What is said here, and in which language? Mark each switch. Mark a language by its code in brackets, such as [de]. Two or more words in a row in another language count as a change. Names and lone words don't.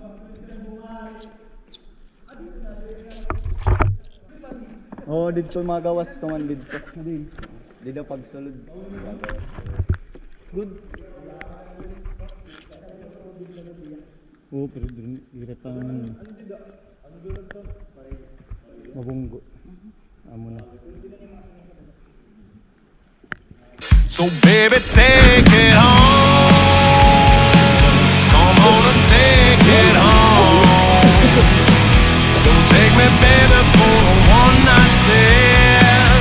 [war] Oh, dito magawas tuman dito. Dito pagsulod. Good. Oh, pero direta naman. Mabunggo. Amo na. [en] So baby, take it on. Come on and take it on. Don't take me, baby, for a one night stand.